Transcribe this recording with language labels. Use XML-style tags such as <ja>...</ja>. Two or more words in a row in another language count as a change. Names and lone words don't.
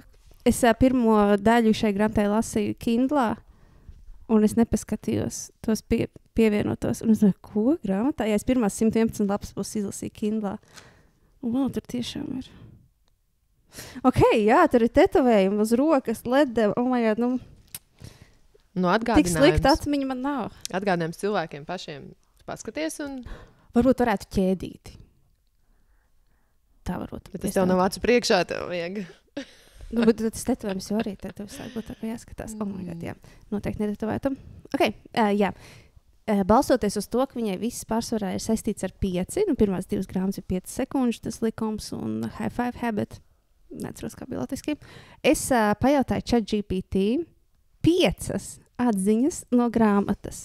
<lv>Es pirmo daļu šai grāmatai lasīju Kindlā, un es nepaskatījos tos pievienotos. Un es domāju, ko grāmatā? Ja es pirmās 111 lapas puses izlasīju Kindlā. Tur tiešām ir. Ok, jā, tur ir tetovējumi uz rokas, ledde.</lv> <en>Oh my God,</en> <lv>tik slikta atmiņa man nav. Atgādinājums cilvēkiem pašiem paskaties un... Varbūt varētu ķēdīti. Tā varbūt. Bet tas tev nav acu priekšā, tev vajag. Bet tas tetovējums jau arī tev sāk būt tā, ka jāskatās.</lv> <en>Oh my God,</en> <lv>jā. Noteikti netetovējam. Ok, jā. Balstoties uz to, ka viņai viss pārsvarā ir saistīts ar 5, pirmās 2 grāmatas ir 5 sekundžu, tas likums un High Five habit. Neceros, kā bija latviski. Es pajautāju ChatGPT 5 atziņas no grāmatas.</lv>